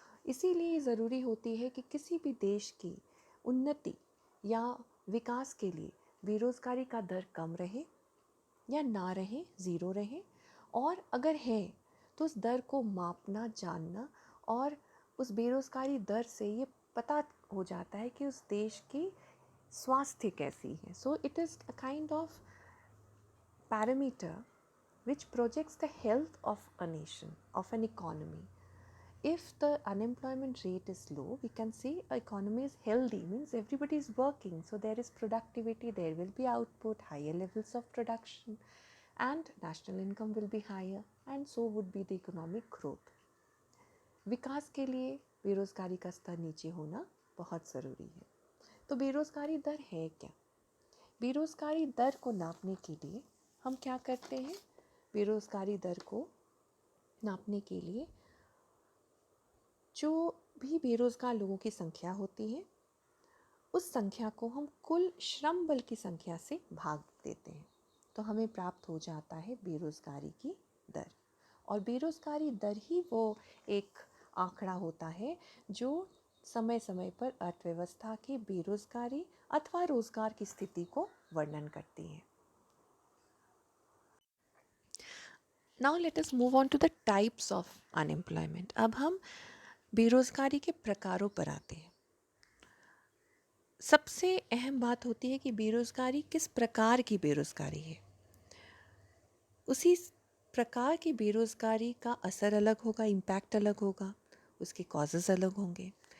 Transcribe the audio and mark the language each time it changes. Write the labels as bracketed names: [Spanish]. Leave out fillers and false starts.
[Hindi] इसीलिए ज़रूरी होती है कि किसी भी देश की उन्नति या विकास के लिए बेरोज़गारी का दर कम रहे या ना रहे, ज़ीरो रहे, और अगर है तो उस दर को मापना, जानना, और उस बेरोज़गारी दर से ये पता हो जाता है कि उस देश की स्वास्थ्य कैसी है। [English] So it is a kind of parameter which projects the health of a nation, of an economy. If the unemployment rate is low, we can say the economy is healthy, means everybody is working, so there is productivity, there will be output, higher levels of production, and national income will be higher, and so would be the economic growth. [Hindi] विकास के लिए बेरोज़गारी का स्तर नीचे होना बहुत ज़रूरी है। तो बेरोज़गारी दर है क्या? बेरोज़गारी दर को नापने के लिए हम क्या करते हैं? बेरोज़गारी दर को नापने के लिए जो भी बेरोज़गार लोगों की संख्या होती है, उस संख्या को हम कुल श्रम बल की संख्या से भाग देते हैं, तो हमें प्राप्त हो जाता है बेरोज़गारी की दर। और बेरोज़गारी दर ही वो एक आंकड़ा होता है जो समय समय पर अर्थव्यवस्था की बेरोज़गारी अथवा रोज़गार की स्थिति को वर्णन करती है। [English] Now let us move on to the types of unemployment. [Hindi] अब हम बेरोज़गारी के प्रकारों पर आते हैं। सबसे अहम बात होती है कि बेरोज़गारी किस प्रकार की बेरोज़गारी है। उसी प्रकार की बेरोज़गारी का असर अलग होगा, इम्पैक्ट अलग होगा, उसके कॉजेज़ अलग होंगे।